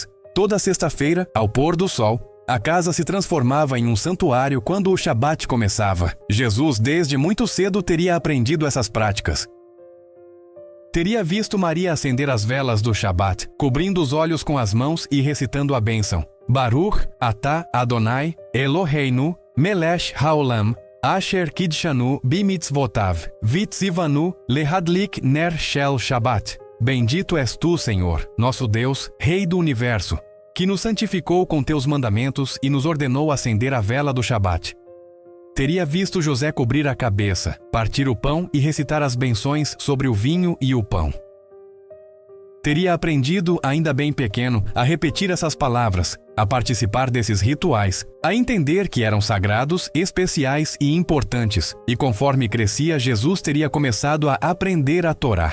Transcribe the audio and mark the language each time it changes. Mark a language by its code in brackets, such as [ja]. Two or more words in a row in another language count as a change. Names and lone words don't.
[pt] Toda sexta-feira, ao pôr do sol, a casa se transformava em um santuário quando o Shabat começava. Jesus, desde muito cedo, teria aprendido essas práticas. Teria visto Maria acender as velas do Shabat, cobrindo os olhos com as mãos e recitando a bênção. [he] ברוך אתה אדוני אלוהינו מלך העולם אשר קדשנו במצוותיו וציוונו להדליק נר של שבת. [pt] Bendito és tu, Senhor, nosso Deus, Rei do Universo, que nos santificou com teus mandamentos e nos ordenou acender a vela do Shabat. Teria visto José cobrir a cabeça, partir o pão e recitar as benções sobre o vinho e o pão. Teria aprendido, ainda bem pequeno, a repetir essas palavras, a participar desses rituais, a entender que eram sagrados, especiais e importantes, e conforme crescia, Jesus teria começado a aprender a Torá.